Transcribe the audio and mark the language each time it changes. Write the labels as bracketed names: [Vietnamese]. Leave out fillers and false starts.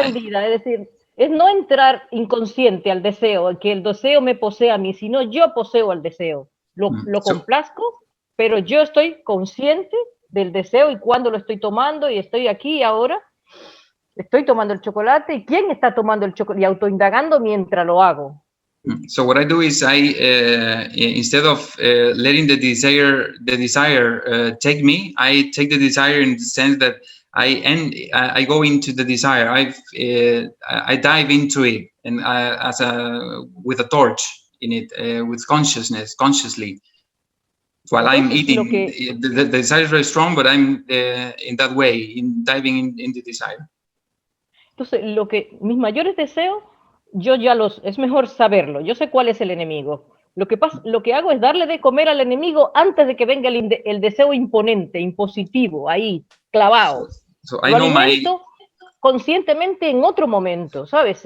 [Spanish] Es decir, es no entrar inconsciente al deseo, que el deseo me posea a mí, sino yo poseo al deseo. Lo complazco, pero yo estoy consciente del deseo y cuándo lo estoy tomando y estoy aquí y ahora. Estoy tomando el chocolate y quién está tomando el chocolate y autoindagando mientras lo hago. [English] So what I do is instead of letting the desire take me, I take the desire in the sense that I go into the desire. I dive into it and with a torch in it, with consciously. While I'm eating, the desire is very strong, but I'm in that way, diving in the desire. [Spanish] Entonces, mis mayores deseos, es mejor saberlo. Yo sé cuál es el enemigo. Lo que hago es darle de comer al enemigo antes de que venga el deseo imponente, impositivo, ahí, clavado. Lo alimento conscientemente en otro momento, ¿sabes?